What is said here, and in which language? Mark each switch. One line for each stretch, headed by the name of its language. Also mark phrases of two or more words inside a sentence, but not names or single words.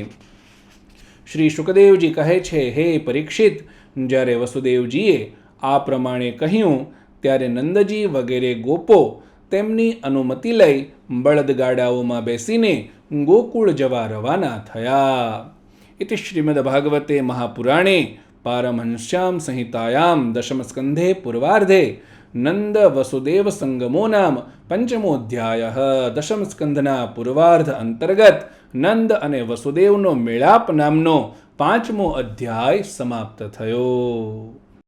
Gujarati: શ્રી શુકદેવજી કહે છે, હે પરીક્ષિત, જ્યારે વસુદેવજીએ આ પ્રમાણે કહ્યું ત્યારે નંદજી વગેરે ગોપો તેમની અનુમતિ લઈ બળદગાડાઓમાં બેસીને ગોકુળ જવા રવાના થયા.
Sanskrit: इति श्रीमद्भागवते महापुराणे पारमहंस्यां संहितायां दशमस्कन्धे पूर्वार्धे नंद वसुदेव संगमो नाम पंचमोऽध्यायः.
Gujarati: દશમસ્કંધના પૂર્વાર્ધ અંતર્ગત નંદ અને વસુદેવનો મેળાપ નામનો 5મો અધ્યાય સમાપ્ત થયો.